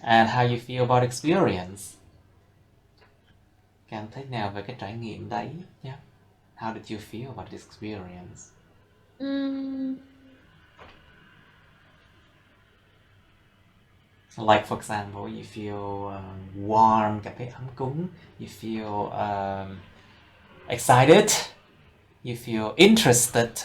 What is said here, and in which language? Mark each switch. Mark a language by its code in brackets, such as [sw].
[en] And how you feel about experience? [vi] Cảm thấy nào về cái trải nghiệm đấy nhé? [en] How did you feel about this experience? So like for example, you feel warm, [vi] cảm thấy ấm cúng. [en] You feel excited. You feel interested.